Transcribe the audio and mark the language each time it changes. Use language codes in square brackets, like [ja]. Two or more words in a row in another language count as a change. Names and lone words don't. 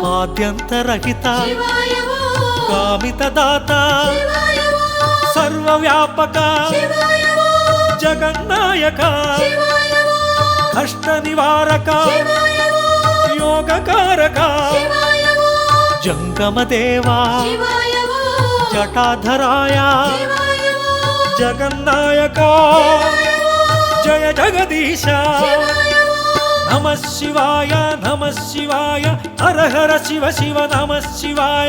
[sa] ಆದ್ಯಂತರಹಿತ ಶಿವಾಯ ಓಂ ಕಾಮಿತ ದಾತ ಶಿವಾಯ ಓಂ ಸರ್ವವ್ಯಾಪಕ ಶಿವಾಯ ಓಂ ಜಗನ್ನಾಯಕ ಶಿವಾಯ ಓಂ ಕಷ್ಟ ನಿವಾರಕ ಶಿವಾಯ ಓಂ ಯೋಗಕಾರಕ ಶಿವಾಯ ಓಂ జంగమదేవా శివాయ ఓ జటాధరాయ శివాయ ఓ జగన్నాయక జయ జగదీశ నమ శివాయ హర హర శివ శివ నమ శివాయ